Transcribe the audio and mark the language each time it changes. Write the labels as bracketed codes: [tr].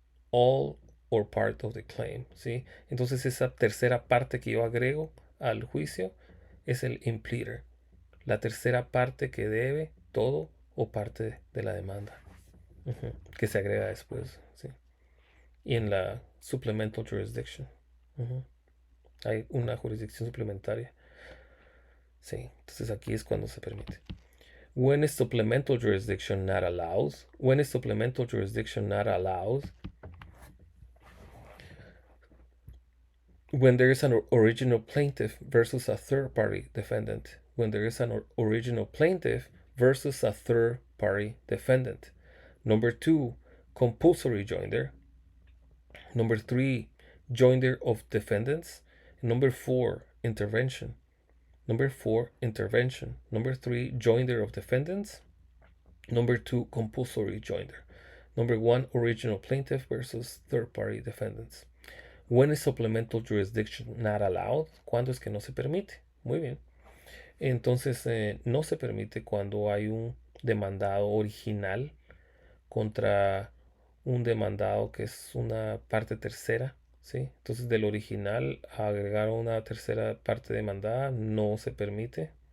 [en] All or part of the claim, [es] ¿sí? Entonces esa tercera parte que yo agrego al juicio es el impleader, la tercera parte que debe todo o parte de la demanda, que se agrega después, ¿sí? Y en la supplemental jurisdiction, hay una jurisdicción suplementaria, ¿sí? Entonces aquí es cuando se permite. [en] When is supplemental jurisdiction not allowed? When is supplemental jurisdiction not allowed? When there is an original plaintiff versus a third party defendant. When there is an original plaintiff versus a third party defendant. Number 2, compulsory joinder. Number 3, joinder of defendants. Number 4, intervention. Number 4, intervention. Number 3, joinder of defendants. Number 2, compulsory joinder. Number 1, original plaintiff versus third party defendants. When is supplemental jurisdiction not allowed? [es] ¿Cuándo es que no se permite? Muy bien. Entonces, no se permite cuando hay un demandado original contra un demandado que es una parte tercera, ¿sí? Entonces, del original a agregar una tercera parte demandada no se permite.